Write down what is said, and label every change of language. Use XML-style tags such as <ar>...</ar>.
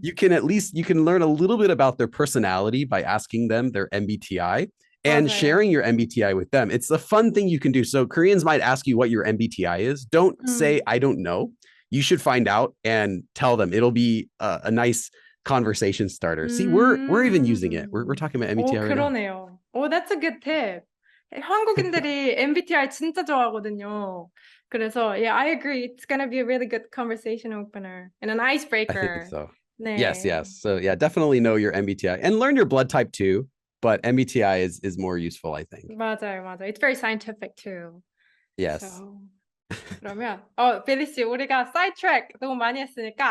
<en>You can learn a little bit about their personality by asking them their MBTI and sharing</en> <ko>맞아요.</ko> <en>your MBTI with them. It's a fun thing you can do. So Koreans might ask you what your MBTI is. Don't say 음, I don't know. You should find out and tell them. It'll be a nice conversation starter. See, we're even using it. We're talking about MBTI right now.</en> <ko>그러네요.</ko> <en>That's a good tip.</en> <ko>한국인들이 MBTI 진짜 좋아하거든요. 그래서,</ko> <en>yeah, I agree. It's gonna be a really good conversation opener and an I think icebreaker. so.</en> <ko>네.</ko> <en>Yes. So yeah, definitely know your MBTI and learn your blood type too. But MBTI is more useful, I think.</en> <ko>맞아요.</ko> <en>It's very scientific too. Yes.</en> <ko>So, 그러면 빌리 씨, 우리가 sidetrack 너무 많이 했으니까</ko>